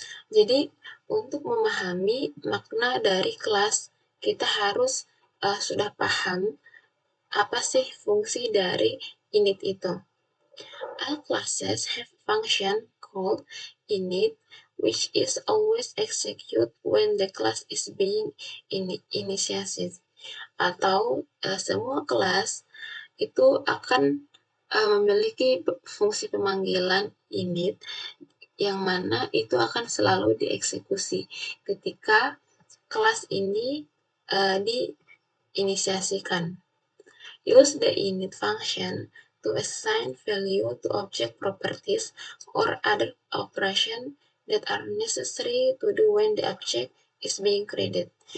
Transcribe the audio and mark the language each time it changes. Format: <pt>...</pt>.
<id>Jadi untuk memahami makna dari kelas, kita harus sudah paham apa sih fungsi dari init itu.</id> <en>All classes have a function called init, which is always execute when the class is being initiated.</en> <id>Atau semua kelas itu akan memiliki fungsi pemanggilan init yang mana itu akan selalu dieksekusi ketika kelas ini diinisiasikan.</id> <en>Use the init function to assign value to object properties or other operation that are necessary to do when the object is being created.</en>